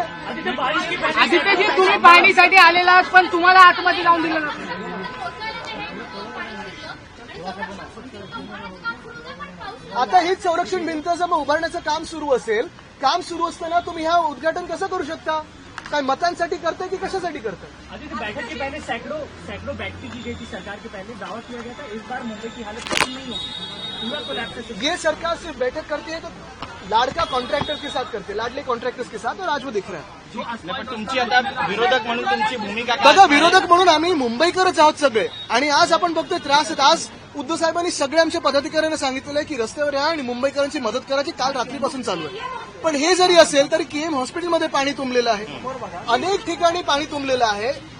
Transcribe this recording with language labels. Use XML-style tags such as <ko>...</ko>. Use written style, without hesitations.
<mr>आदित्यजी, तुम्ही पाहणीसाठी आलेला आहात, पण तुम्हाला आतमध्ये जाऊन दिलं नव्हतं। आता हीच संरक्षण भिंत जर उभारण्याचं काम सुरू असेल, काम सुरू असताना तुम्ही हा उद्घाटन कसं करू शकता? काय मतांसाठी करताय की कशासाठी करताय?</mr> <hi>आदित्य, बैठक के पहले सैकड़ों बैठकें की गई थी सरकार के पहले, दावा किया गया था इस बार मुंबई की हालत खत्म नहीं होगी, पूरा कोलैप्स। ये सरकार सिर्फ बैठक करती है तो लाडका कॉन्ट्रैक्टर के साथ करते, लाडले कॉन्ट्रैक्टर्स के साथ, और आज वो दिख रहा है।</hi> <mr>पण तुमची आता विरोधक म्हणून तुमची भूमिका काय? बघा, विरोधक म्हणून आम्ही मुंबईकरच आहोत सगळे, आणि आज आपण बघतोय त्रास आहेत। आज उद्धव साहेबांनी सगळ्या आमच्या पदाधिकाऱ्यांना सांगितलेलं आहे की रस्त्यावर या आणि मुंबईकरांची मदत करायची, काल रात्रीपासून चालू आहे। पण हे जरी असेल तरी केएम हॉस्पिटलमध्ये पाणी तुंबलेलं आहे, अनेक ठिकाणी पाणी तुंबलेलं आहे।</mr>